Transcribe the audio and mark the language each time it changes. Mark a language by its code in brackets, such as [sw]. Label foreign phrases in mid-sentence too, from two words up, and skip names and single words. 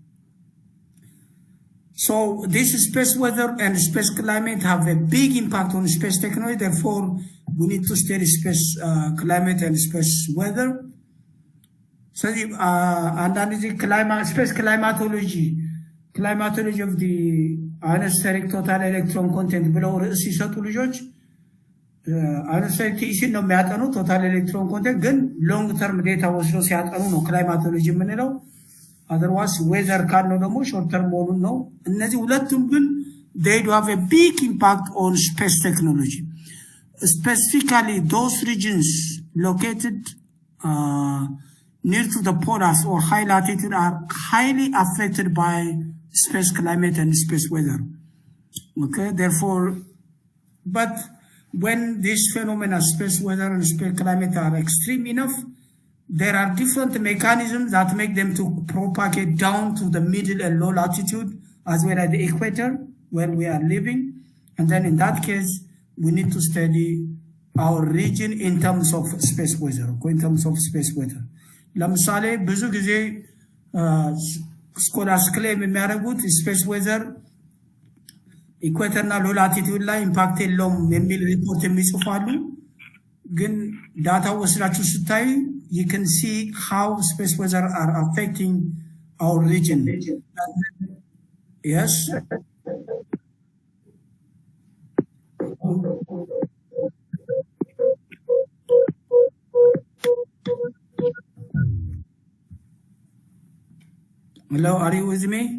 [en] So this space weather and space climate have a big impact on space technology. Therefore, we need to study space climate and space weather. So underneath climate, space climatology of the atmospheric total electron content below ርዕስ atmospheric TEC [am] ነው የሚያጠኑ [en] total electron content ግን long term data [am] ወስዶ ሲያጠኑ ነው [en] climatology የምንለው። otherwise weather [am] ካልነው ደግሞ [en] short term [am] መሆኑን ነው። እነዚህ ሁለቱም ግን [en] they do have a big impact on space technology. Specifically those regions located near to the polars or high latitude are highly affected by space climate and space weather. Okay, therefore, but when these phenomena, space weather and space climate, are extreme enough, there are different mechanisms that make them to propagate down to the middle and low latitude as well as the equator where we are living. And then in that case, we need to study our region in terms of space weather, in terms of space weather. [am] ለምሳሌ ብዙ ጊዜ [en] scholars claim [am] የሚያደርጉት [en] space weather [am] ኢኳተርና [en] low latitude [am] ላይ ኢምፓክት የለውም የሚል ሪፖርት የሚጽፋሉ። ግን ዳታው ወስዳችሁ ስታይ [en] you can see how space weather are affecting our region. Yes. Hello, are you with me?